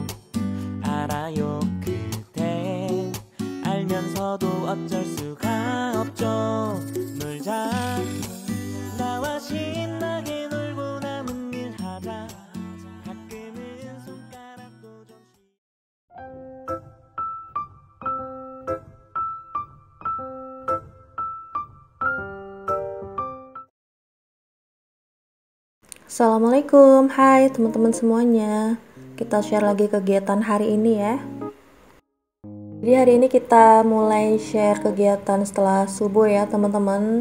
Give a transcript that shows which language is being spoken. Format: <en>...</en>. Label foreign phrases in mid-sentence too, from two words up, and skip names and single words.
<ko>알아요. 그대 알면서도 어쩔 수가 없죠. 놀자. 나와 신나게 놀고 남은 일 하자. 가끔은 손가락도 좀</ko> <id>Assalamualaikum, hai teman-teman semuanya. Kita share lagi kegiatan hari ini ya. Jadi hari ini kita mulai share kegiatan setelah subuh ya teman-teman.</id>